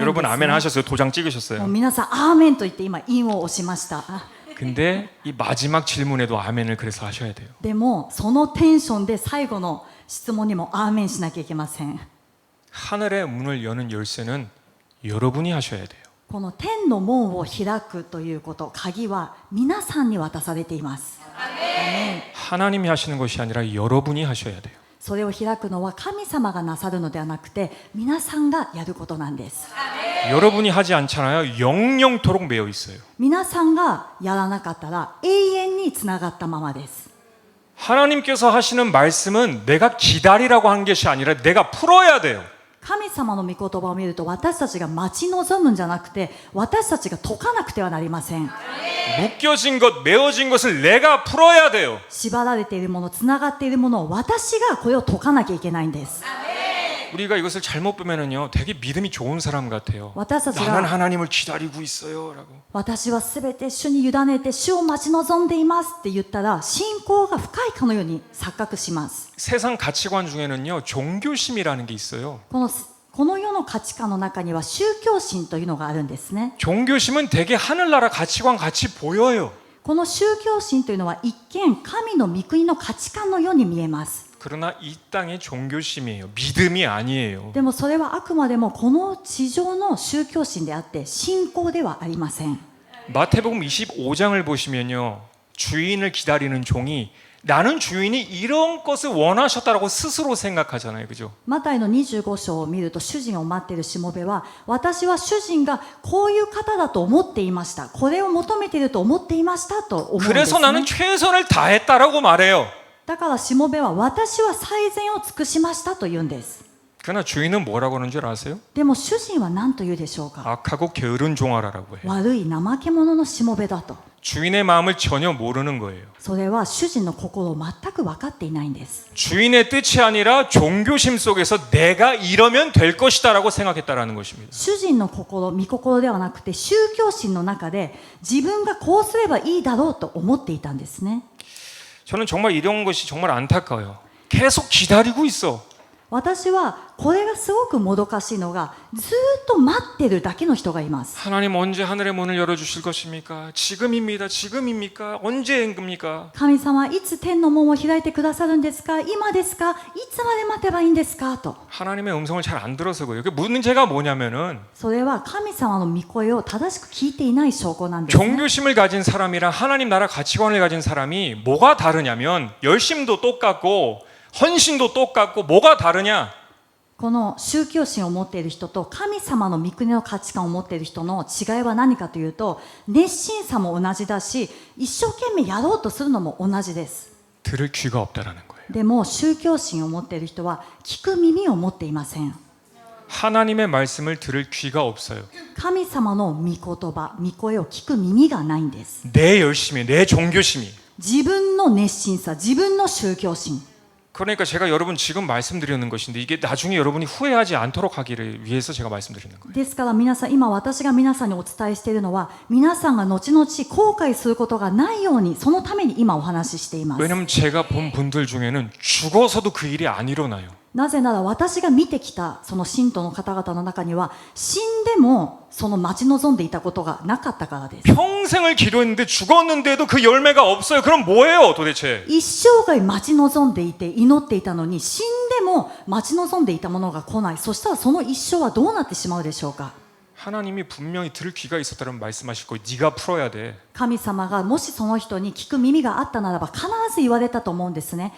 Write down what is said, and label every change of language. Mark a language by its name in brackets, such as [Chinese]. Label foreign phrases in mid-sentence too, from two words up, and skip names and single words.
[Korean] 여러분 됐어요. 아멘 하셨어요. 도장 [Japanese] もう [Korean] 찍으셨어요. [Japanese] 皆さんアーメンと言って今印を押しました。 [Korean] 근데 이 마지막 질문에도 아멘을 그래서 하셔야 돼요. [Japanese] でもそのテンションで最後の質問にもアーメンしなきゃいけません。 [Korean] 하늘의 문을 여는 열쇠는 여러분이 하셔야 돼요. [Japanese] この天の門を開くということ鍵は皆さんに渡されています。 [Korean] 하나님이 하시는 것이 아니라 여러분이 하셔야 돼요. [Japanese] それを開くのは神様がなさるのではなくて皆さんがやることなんです。 [Korean] 여러분이 하지 않잖아요. 영영토록 매여 있어요. [Japanese] 皆さんがやらなかったら永遠につながったままです。 [Korean] 하나님께서 하시는 말씀은 내가 기다리라고 한 것이 아니라 내가 풀어야 돼요. [Japanese] 神様の御言葉を見ると私たちが待ち望むんじゃなくて私たちが解かなくてはなりません。 [Korean] 묶여진 것, 메어진 것을 내가 풀어야 돼요. [Japanese] 縛られているものつながっているものを私がこれを解かなきゃいけないんです。 [Korean] 우리가 이것을 잘못 보면은요, 되게 믿음이 좋은 사람 같아요. [Japanese] 私たち [Korean] 나는 [Japanese] が [Korean] 하나님을 기다리고 있어요라고. [Japanese] 私はすべて主に委ねて主を待ち望んでいますって言ったら信仰が深いかのように錯覚します。 [Korean] 세상 가치관 중에는요, 종교심이라는 게 있어요. [Japanese] この世の価値観の中には宗教心というのがあるんですね。 [Korean] 종교심은 되게 하늘나라 가치관 같이 보여요. [Japanese] この宗教心というのは一見神の御国の価値観のように見えます。 [Korean] 그러나 이 땅의 종교심이에요. 믿음이 아니에요. [Japanese] でもそれはあくまでもこの地上の宗教心であって信仰ではありません。 [Korean] 마태복음 25장을 보시면요, 주인을 기다리는 종이 나는 주인이 이런 것을 원하셨다라고 스스로 생각하잖아요, 그죠? [Japanese] マタイの25章を見ると主人を待っているしもべは私は主人がこういう方だと思っていました、これを求めていると思っていましたと思うんです、 [Korean] 그래서 [Japanese] ね、 [Korean] 나는 최선을 다했다라고 말해요. [Japanese] だからしもべは私は最善を尽くしましたと言うんです。 [Korean] 그러나 주인은 뭐라고 하는 줄 아세요? [Japanese] でも主人は何と言うでしょうか。 [Korean] 악하고 게으른 종아라라고 해요. [Japanese] 悪い怠け者のしもべだと。 [Korean] 주인의 마음을 전혀 모르는 거예요. [Japanese] それは主人の心を全く分かっていないんです。 [Korean] 주인의 뜻이 아니라 종교심 속에서 내가 이러면 될 것이다라고 생각했다라는 것입니다. [Japanese] 主人の心、御心ではなくて宗教心の中で自分がこうすればいいだろうと思っていたんですね。 [Korean] 저는 정말 이런 것이 정말 안타까워요. 계속 기다리고 있어. [Japanese] 私はこれがすごくもどかしいのがずっと待ってるだけの人がいます。 [Korean] 하나님 언제 하늘의 문을 열어주실 것입니까? 지금입니다. 지금입니까? 언제입니까? [Japanese] 神様いつ天の門を開いてくださるんですか、今ですか、いつまで待てばいいんですかと。 [Korean] 하나님의 음성을 잘 안 들어서 그래요. 그 문제가 뭐냐면은 [Japanese] それは神様の御声を正しく聞いていない証拠なんですね。 [Korean] 종교심을 가진 사람이랑 하나님 나라 가치관을 가진 사람이 뭐가 다르냐면 열심도 똑같고 헌신도 똑같고 뭐가 다르냐? [Japanese] この宗教心を持っている人と神様の御国の価値観を持っている人の違いは何かというと、熱心さも同じだし一生懸命やろうとするのも同じです。 [Korean] 들을 귀가 없다라는 거예요. [Japanese] でも宗教心を持っている人は聞く耳を持っていません。 [Korean] 하나님의 말씀을 들을 귀가 없어요. [Japanese] 神様の御言葉、御声を聞く耳がないんです。 [Korean] 내 열심이, 내 종교심이. [Japanese] 自分の熱心さ、自分の宗教心。 [Korean] 그러니까 제가 여러분 지금 말씀드리는 것인데 이게 나중에 여러분이 후회하지 않도록 하기를 위해서 제가 말씀드리는 거예요. [Japanese] ですから皆さん、今私が皆さんにお伝えしているのは皆さんが後々後悔することがないように、そのために今お話ししています。 [Korean] 왜냐면 제가 본 분들 중에는 죽어서도 그 일이 안 일어나요. [Japanese] なぜなら私が見てきたその信徒の方々の中には死んでもその待ち望んでいたことがなかったからです。 [Korean] 평생을 기도했는데 죽었는데도 그 열매가 없어요. 그럼 뭐예요, 도대체? [Japanese] 一生涯待ち望んでいて祈っていたのに死んでも待ち望んでいたものが来ない。そしたらその一生はどうなってしまうでしょうか。 [Korean] 하나님이 분명히 들을 귀가 있었다면 말씀하실 거예요. 네가 풀어야 돼. [Japanese] 神様がもしその人に聞く耳があったならば必ず言われたと思うんですね。